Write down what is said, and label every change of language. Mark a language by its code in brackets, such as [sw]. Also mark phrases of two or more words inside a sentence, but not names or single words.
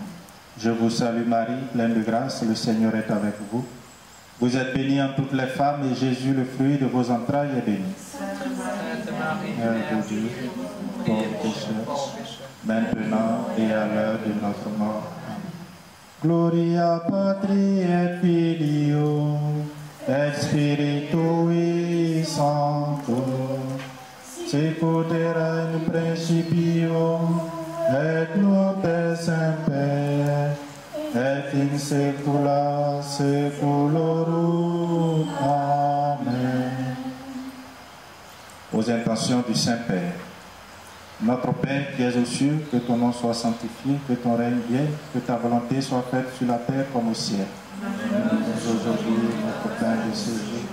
[fr] Je vous salue Marie, pleine de grâce, le Seigneur est avec vous. Vous êtes bénie en toutes les femmes, et Jésus, le fruit de vos entrailles, est béni. Sainte Marie, Mère Mère de Dieu, priez pauvres pour nous pécheurs, pauvres pécheurs. maintenant et à l'heure de notre mort. Amen. [la] Gloria Patri et Filio, et Spiritui Sancto, sicut erat in principio, et nunc et semper, et in saecula saeculorum. Amen. [fr] Aux intentions du Saint-Père. Notre Père qui es aux cieux, que ton nom soit sanctifié, que ton règne vienne, que ta volonté soit faite sur la terre comme au ciel. Donne-nous aujourd'hui notre pain de ce jour.